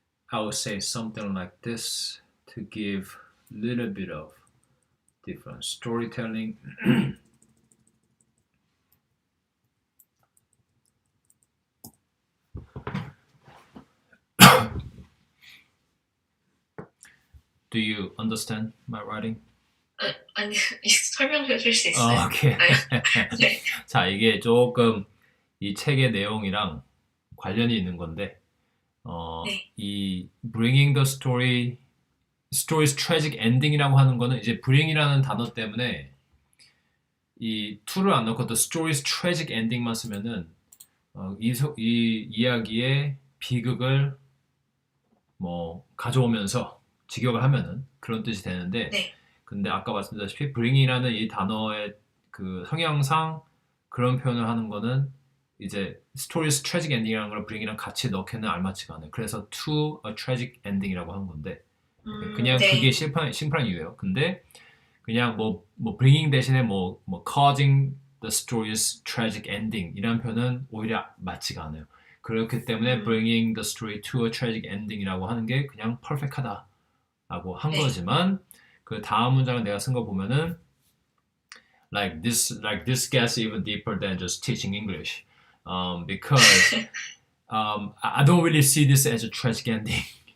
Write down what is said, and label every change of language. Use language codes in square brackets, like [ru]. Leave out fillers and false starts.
[en] I would say something like this to give a little bit of different storytelling. Do you understand my writing? [ko] 아니 설명해 줄 수 있어요? 오케이. 네. 자, 이게 조금 이 책의 내용이랑 관련이 있는 건데, 네. 이 [en] bringing the story's tragic ending [ko] 이라고 하는 거는 이제 bring이라는 단어 때문에 이 to를 안 넣고 the story's tragic ending만 쓰면은 이 이야기의 비극을 뭐 가져오면서 직역을 하면은 그런 뜻이 되는데, 네. 근데 아까 말씀드렸다시피 bring이라는 이 단어의 그 성향상 그런 표현을 하는 거는 이제 [en] story's tragic ending [ko] 이라는 걸 bring이랑 같이 넣기는 알맞지가 않아요. 그래서 [en] to a tragic ending [ko] 이라고 하는 건데 그냥 네. 그게 심플한 이유예요. 근데 그냥 뭐 bringing 대신에 뭐 [en] causing the story's tragic ending [ko] 이라는 표현은 오히려 맞지가 않아요. 그렇기 때문에 [en] bringing the story to a tragic ending [ko] 이라고 하는 게 그냥 perfect하다라고 한 네. 거지만 그 다음 문장을 내가 쓴 거 보면은 [en] like this gets even deeper than just teaching English, because I don't really see this as a tragic ending.